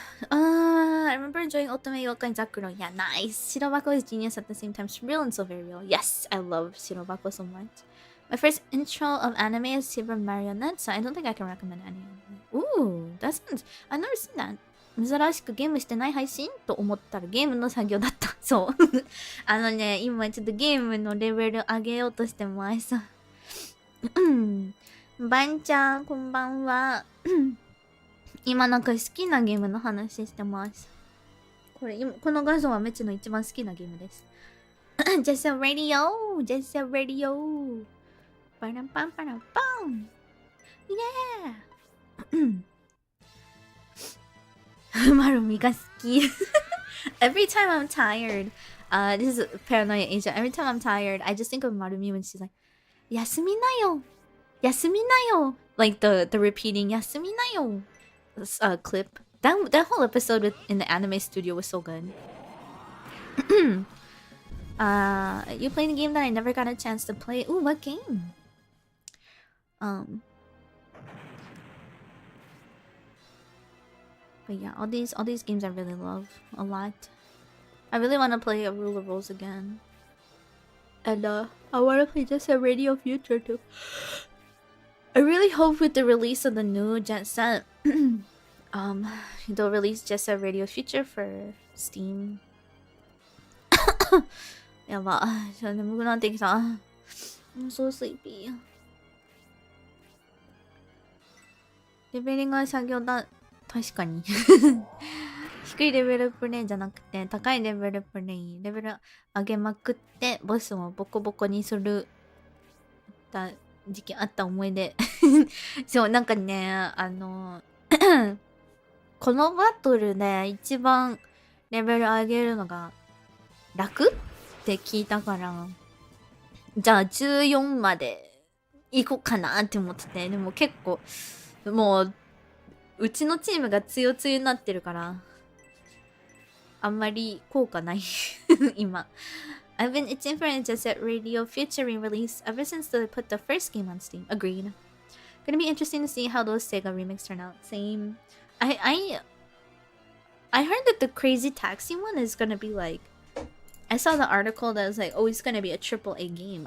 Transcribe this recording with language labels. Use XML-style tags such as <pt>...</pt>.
<en>I remember enjoying Otome Yokai and Zakuro. Yeah, nice. Shirobako is genius at the same time. Surreal and so very real. Yes, I love Shirobako so much. My first intro of anime is Super Marionette, so I don't think I can recommend any anime. Ooh, that sounds... I've never seen that.</en> <ja>珍しくゲームしてない配信と思ったらゲームの作業だった。そう。今ちょっとゲームのレベル上げようとしてます。バンちゃん、こんばんは。今なんか好きなゲームの話してます。この画像はメチの一番好きなゲームです。</ja> <en>Just a radio! Just a radio! パランパンパランパン Yeah!</en> <ja>マルミが好き</ja> <en>Every time I'm tired, this is Paranoia Asia. Every time I'm tired, I just think of Marumi when she's like,</en> <ja>休みなよ休みなよ</ja> <en>Like the repeating</en> <ja>休みなよ</ja> <en>clip. That whole episode in the anime studio was so good. You played a game that I never got a chance to play. Ooh, what game? But yeah, all these games I really love a lot. I really want to play a Rule of Rose again. And I want to play Just a Radio Future too. I really hope with the release of the new Jet Set, they'll release Just a Radio Future for Steam.</en> <ja>やば、ちょっと眠くなってきた。</ja> <en>I'm so sleepy.</en> <ja>レベルが作業だ。確かに。低いレベルプレイじゃなくて、高いレベルプレイ。レベル上げまくって、ボスをボコボコにする。時期あった思い出。そう、なんかね、このバトルで一番レベル上げるのが楽って聞いたから、じゃあ14まで行こうかなって思ってて、でも結構もううちのチームが強強になってるからあんまり効果ない今。</ja> <en>I've been itching for a Jet Set Radio Future re-release ever since they put the first game on Steam. Agreed. Gonna be interesting to see how those Sega remakes turn out. Same. I heard that the Crazy Taxi one is gonna be like, I saw the article that was like, oh, it's gonna be a AAA game.</en>